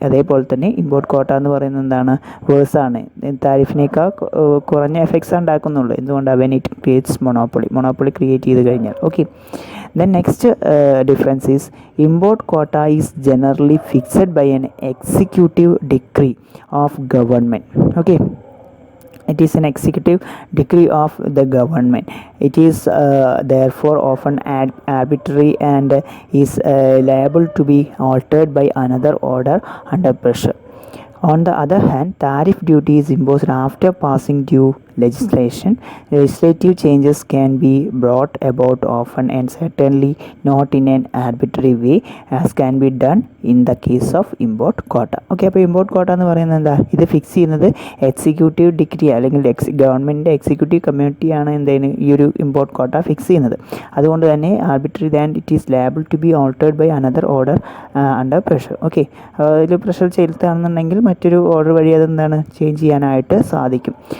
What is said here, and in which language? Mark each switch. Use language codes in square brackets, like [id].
[ml] അതേപോലെ തന്നെ ഇമ്പോർട്ട് കോട്ട എന്ന് പറയുന്നത് വേഴ്സാണ്, താരിഫിനേക്കാൾ കുറഞ്ഞ എഫക്ട്സ് ഉണ്ടാക്കുന്നുള്ളൂ. എന്തുകൊണ്ടാണ്, [en] when it creates monopoly create [ml] ചെയ്ത് കഴിഞ്ഞാൽ. [en] Okay, then next difference is import quota is generally fixed by an executive decree of government. Okay, It is an executive decree of the government. It is therefore often arbitrary and is liable to be altered by another order under pressure. On the other hand, tariff duty is imposed after passing due legislation. Legislative changes can be brought about often and certainly not in an arbitrary way as can be done in the case of import quota. [ml] Okay, അപ്പോൾ import കോട്ട എന്ന് പറയുന്നത് എന്താ? ഇത് fix ചെയ്യുന്നത് executive degree അല്ലെങ്കിൽ ഗവൺമെൻറ്റിൻ്റെ executive കമ്മ്യൂണിറ്റിയാണ് എന്തെങ്കിലും ഈ ഒരു ഇമ്പോർട്ട് കോട്ട ഫിക്സ് ചെയ്യുന്നത്. അതുകൊണ്ട് തന്നെ [en] Arbitrary than it is liable to be altered by another order under pressure. [ml] Okay, ഇതിൽ പ്രഷർ ചെലുത്തുകയാണെന്നുണ്ടെങ്കിൽ മറ്റൊരു ഓർഡർ വഴി അതെന്താണ് ചേഞ്ച് ചെയ്യാനായിട്ട് സാധിക്കും.